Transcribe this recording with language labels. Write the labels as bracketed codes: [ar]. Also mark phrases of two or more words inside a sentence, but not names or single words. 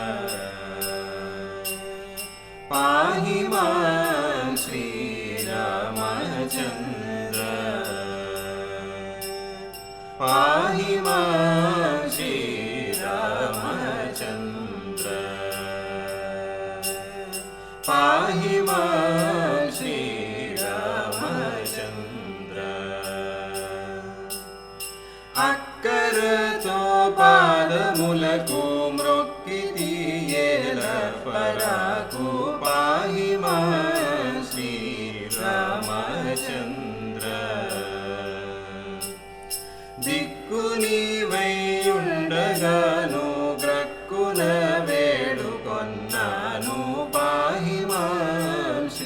[sa] पाहि मां श्रीरामचन्द्र पाहि मां श्रीरामचन्द्र पाहि मां श्रीरामचन्द्र [te] అక్కరతో పాదములకు మ్రొక్కితి ఏల పరాకు [sa] పాహి మాం [te] శ్రీరామచంద్ర దిక్కు నీవైయుండగాను గ్రక్కున వేడుకొన్నాను [sa] పాహి మాం